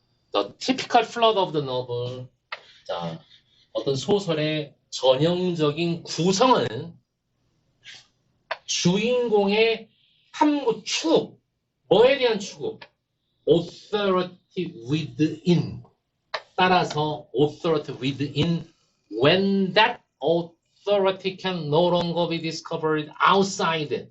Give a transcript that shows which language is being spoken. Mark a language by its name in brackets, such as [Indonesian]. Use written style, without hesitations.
[English] The typical plot of the novel. [Korean] 자, 어떤 소설의 전형적인 구성은 주인공의 탐구, 추구. 뭐에 대한 추구? [English] Authority within. [Korean] 따라서 [English] authority within when that authority can no longer be discovered outside.